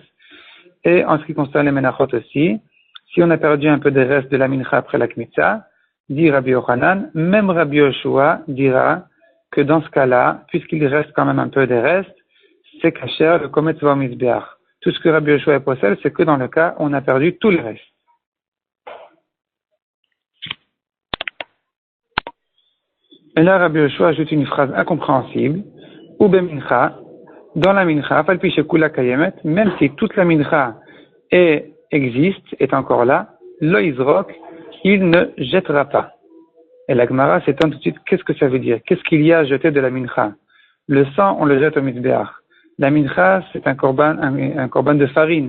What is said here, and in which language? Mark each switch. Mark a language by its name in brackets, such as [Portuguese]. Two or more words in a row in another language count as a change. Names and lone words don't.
[French] Et en ce qui concerne les menachot aussi, si on a perdu un peu des restes de la mincha après la kmitza, dit Rabbi Yochanan, même Rabbi Yoshua dira que dans ce cas-là, puisqu'il reste quand même un peu des restes, c'est kasher, le kometz va au misbéach. Tout ce que Rabbi Yoshua possède, c'est que dans le cas où on a perdu tous les restes. Et là, Rabbi Yoshua ajoute une phrase incompréhensible. [Hebrew] ומנחה, [French] dans la mincha, [Hebrew] אף על פי שכולה קיימת, [French] même si toute la mincha existe, est encore là, [Hebrew] לא יזרוק, [French] il ne jettera pas. Et la Gemara s'étonne tout de suite, qu'est-ce que ça veut dire? Qu'est-ce qu'il y a à jeter de la mincha? Le sang, on le jette au misbéach. La mincha, c'est un korban de farine.